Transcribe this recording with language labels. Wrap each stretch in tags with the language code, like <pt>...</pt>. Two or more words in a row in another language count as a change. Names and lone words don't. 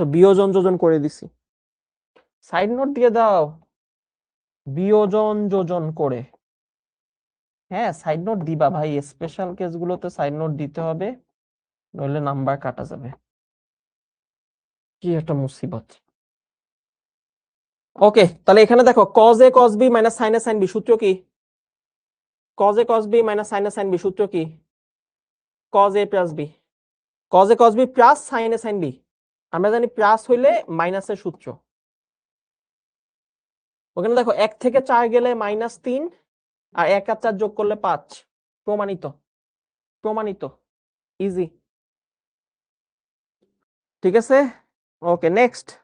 <bn>বিয়োজন যোজন করে দিছি,</bn> <en>side note</en> <bn>দিয়ে দাও, বিয়োজন যোজন করে। হ্যাঁ</bn> <en>side note</en> <bn>দিবা ভাই, স্পেশাল কেসগুলোতে</bn> <en>side note</en> <bn>দিতে হবে, নইলে নাম্বার কাটা যাবে। কি একটা মুসিবত। ওকে, তাহলে এখানে দেখো</bn> <en>cos a cos b minus sin a sin b</en> <bn>সূত্র কি?</bn> <en>cos a cos b minus sin a sin b</en> <bn>সূত্র কি?</bn> <en>cos a plus b, cos a cos b plus sin a sin b.</en> <bn>আমরা জানি প্লাস হইলে মাইনাসের সূত্র। ওখানে দেখো 1 থেকে 4 গেলে -3 আর 1 আর 4 যোগ করলে 5, প্রমাণিত, প্রমাণিত, ইজি। ঠিক আছে,</bn> <en>okay next.</en>